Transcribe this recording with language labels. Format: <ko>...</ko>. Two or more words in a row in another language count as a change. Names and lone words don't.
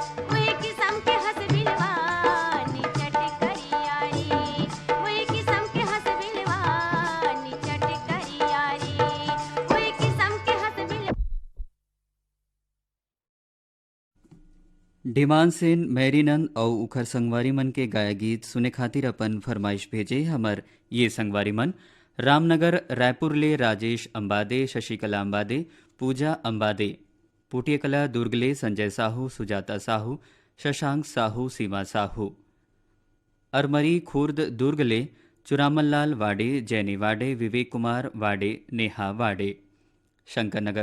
<hne>वही किस्म के हंस बिलवा निचट करिया रे वही किस्म के हंस बिलवा निचट करिया रे वही किस्म के हंस बिलवा। डिमांड सेन मैरीनंद और उखर संगवारी मन के गाया गीत सुने खातिर अपन फरमाइश भेजे हमर ये संगवारी मन रामनगर रायपुर ले राजेश अंबादे, शशिकला अंबादे, पूजा अंबादे, पुटियकला दुर्ग ले संजय साहू, सुजाता साहू, शशांक साहू, सीमा साहू, अरमरी खुर्द दुर्ग ले चुरामनलाल वाडे, जैनी वाडे, विवेक कुमार वाडे, नेहा वाडे, शंकरनगर</hne>